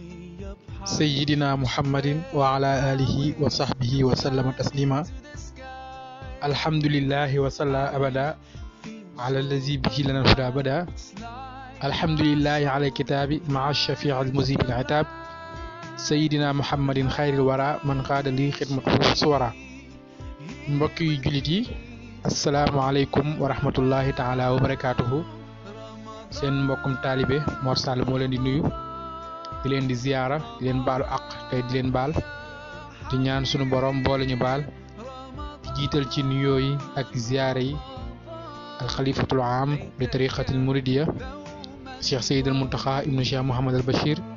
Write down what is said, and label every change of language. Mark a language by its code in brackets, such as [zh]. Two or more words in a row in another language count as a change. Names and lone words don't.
[ar] سيدنا محمد وعلى آله وصحبه وسلم تسليما الحمد لله وصلى أبدا على الذي به لنا الهدى بدا الحمد لله على الكتاب مع الشفيع المذيب العتاب سيدنا محمد خير الورى من قاد لي خدمته صورا [wo] mbokki jullit yi [ar] السلام عليكم ورحمة الله تعالى وبركاته [wo] seen mbokkum taalibe Mor Sall moo leen di nuyu di leen di ziyaara di leen baalu àq tey di leen baal di ñaan sunu borom boole ñu baal di jiital ci nuyoo yi ak ziyaara yi [ar] الخليفة العام للطريقة المريدية [wo] Cheikh Seydil Muntaxa ibnu Cheikh Mouhamad al Bachir